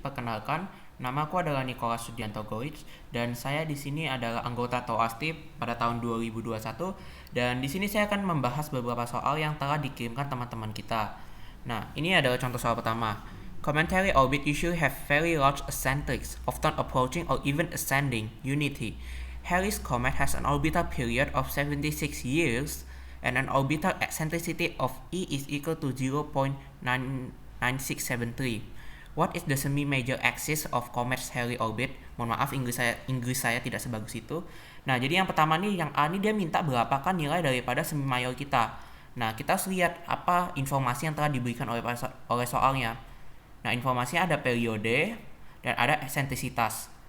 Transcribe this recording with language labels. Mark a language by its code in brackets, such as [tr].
[id] Perkenalkan, nama aku adalah Nicholas Sudianto Goich dan saya di sini adalah anggota Toasti pada tahun 2021 dan di sini saya akan membahas beberapa soal yang telah dikirimkan teman-teman kita. Nah, ini adalah contoh soal pertama. [en] Cometary orbit usually have very large eccentrics, often approaching or even ascending unity. Halley's comet has an orbital period of 76 years and an orbital eccentricity of E is equal to 0.9673. What is the semi-major axis of comet's Halley orbit? [id] Mohon maaf, Inggris saya tidak sebagus itu. Nah, jadi yang pertama nih, yang A nih dia minta berapakah nilai daripada semi-major kita. Nah, kita harus lihat apa informasi yang telah diberikan oleh soalnya. Nah, informasinya ada periode dan ada eksentrisitas.